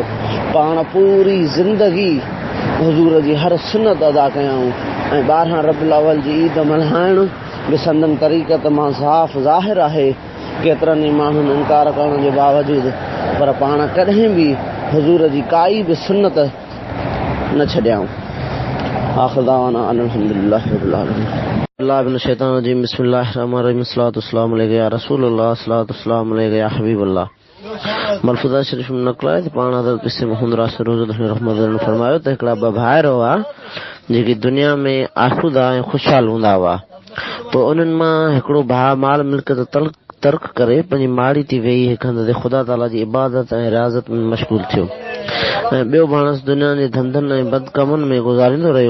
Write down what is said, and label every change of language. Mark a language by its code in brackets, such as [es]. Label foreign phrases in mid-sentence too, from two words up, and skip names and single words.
[sd] पाण पूरी ज़िंदगी हुज़ूर जी हर सुन्नत अदा कयाऊं ऐं 12 रबीउल अव्वल जी ईद मल्हाइण बि संदन तरीक़त मां साफ़ ज़ाहिर आहे। केतिरनि ई माण्हुनि इनकार करण जे बावजूदि पर पाण कॾहिं बि हुज़ूर जी काई बि सुन्नत न छॾियाऊं। [ar] آخر دعوانا الحمد لله رب العالمين. الله بن شيطان رجيم بسم الله الرحمن الرحيم صلى الله عليه عليك يا رسول الله صلى الله عليك يا حبيب الله. [sd] मलफूज़ा शरीफ में नक़ल आहे त पाण हज़रत पीर साईं मोहम्मद राशिद रोज़े धनी रहमतुल्लाह ने फरमायो त हिकिड़ा ॿ भाइर हुआ जेके दुनिया में आसूदा ऐं ख़ुशहाल हूंदा हुआ। पोइ उन्हनि मां हिकिड़ो भाउ माल मिल्कियत तर्क करे पंहिंजी माड़ी थी वेही हिकु हंधि ते ख़ुदा ताला जी इबादत ऐं रियाज़त में मशगूल थियो ऐं ॿियो भाणस दुनिया जे धंधनि ऐं बदकमनि में गुज़ारींदो रहियो।